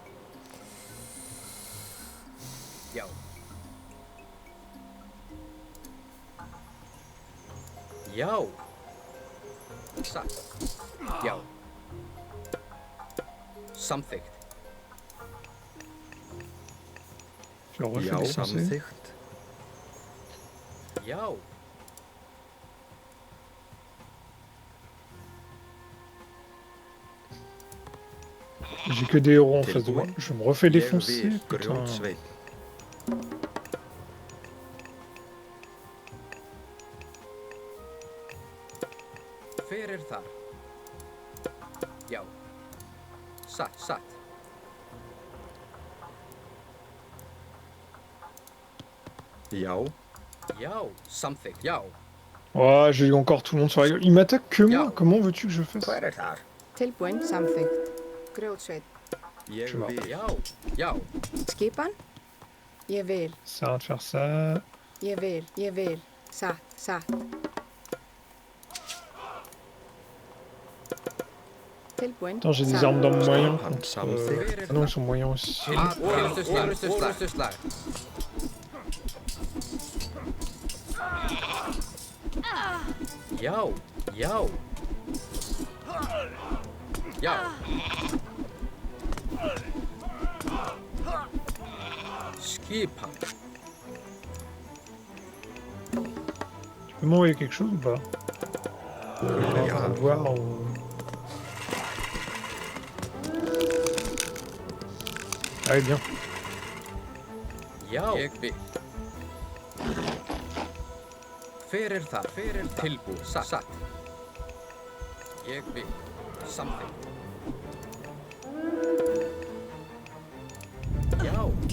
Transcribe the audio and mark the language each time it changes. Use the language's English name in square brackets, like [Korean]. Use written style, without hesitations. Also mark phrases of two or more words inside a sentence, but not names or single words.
[Icelandic] Já. Já. Satt. Já. Samþykkt. [French] Je refais [Icelandic] Já. [French] défoncer. [Icelandic] Samþykkt. Já. [French] J'ai que des héros en face de moi. [Icelandic] Tilbúin. [French] Je me refais [Icelandic] Ég [French] défoncer. [Icelandic] vil. [French] Putain. [Icelandic] Grjótsveinn. Fyrir þar. Já. Satt. Satt. Já. Já. Samþykkt. Já. [French] Ouais, j'ai eu encore tout le monde sur la gueule. Il m'attaque que moi. Yao. Comment veux-tu que je fasse? [Icelandic] Hver er þar? Tilbúin, samþykkt. Grjótsveit. Ég [French] Je vois. [Icelandic] vil. Já, já, Skipan. Ég vil, [French] Ça va de faire ça. [Icelandic] ég vil, ég vil. Satt, satt. Tilbúin, [French] Attends, j'ai des [Icelandic] satt. [French] armes dans mon moyen. [Icelandic] Skipan contre, samþykkt. [French] Ah non, ils sont moyens aussi. [Icelandic] til orustuslag. Já, já. Já. Skipan. [French] Tu peux m'envoyer quelque chose ou pas? [Icelandic] Hver er [French] On va [Icelandic] þar? [French] voir. Ah oui, bien. [Icelandic] Já. Ég vil. Hver er það? Hver er tilbúið? Satt. Ég vil. Samþykkt. Já.